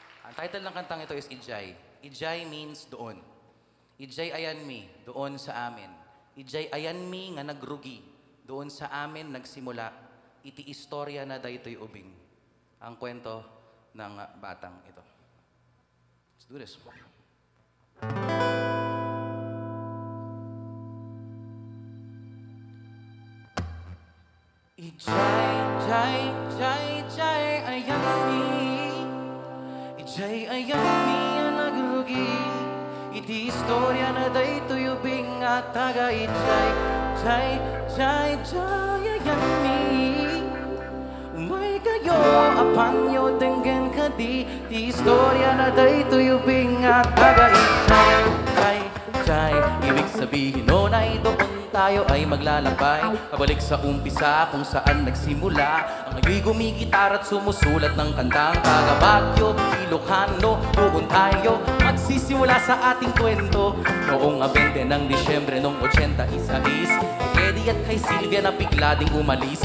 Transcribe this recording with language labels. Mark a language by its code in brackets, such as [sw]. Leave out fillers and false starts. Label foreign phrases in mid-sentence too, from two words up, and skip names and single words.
[tl] Ang title ng kantang ito is Ijay. [ilo] Ijay means doon. Ijay ayan mi, [tl] doon sa amin. [ilo] Ijay ayan mi nga nagrugi, [tl] doon sa amin nagsimula. [ilo] Iti istorya na daytoy ubing. [tl] Ang kwento ng batang ito. [en] Let's do this. [ilo] Ijay, jay, jay, jay, ayan mi. Ijay, ayan mi, ang nagrugi. Iti istorya na daytoy ubing at taga Ijay, jay, jay, jay, ayan mi. Umay kayo, apanyo, tenggen ka di. Iti istorya na daytoy ubing at taga Ijay, jay, jay. [tl] Ibig sabihin nun ay doon tayo ay maglalakbay pabalik sa umpisa kung saan nagsimula. Ang ayo'y gumigitar at sumusulat ng kantang taga Baguio, Ilocano, doon tayo magsisimula sa ating kwento. Noong 20 ng Disyembre noong 86, Eddie at kay Sylvia na bigla ding umalis.